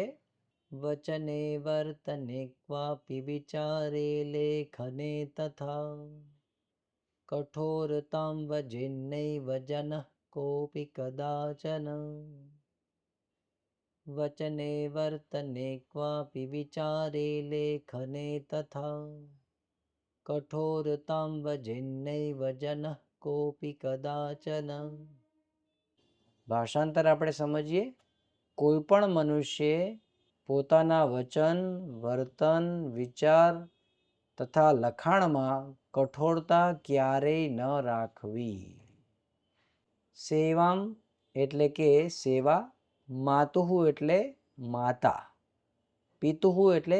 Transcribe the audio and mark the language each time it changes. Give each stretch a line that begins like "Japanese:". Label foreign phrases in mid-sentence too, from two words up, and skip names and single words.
Sanskrit: वचने वर्तने क्वापि विचारे लेखने तथा कठोरतां भजेन्नैव जनः कोऽपि कदाचन. वचने वर्तने क्वापि विचारे लेखने तथा कठोरतां भजेन्नैव जनः कोऽपि कदाचन.
Gujarati: ભાષાંતર આપણે સમજીએ. કોઈ પણ મનુષ્યે પોતાના વચન, વર્તન, વિચાર તથા લખાણમાં કઠોરતા ક્યારેય ન રાખવી. સેવામ એટલે કે સેવા, માતુહુ એટલે માતા, પિતુહુ એટલે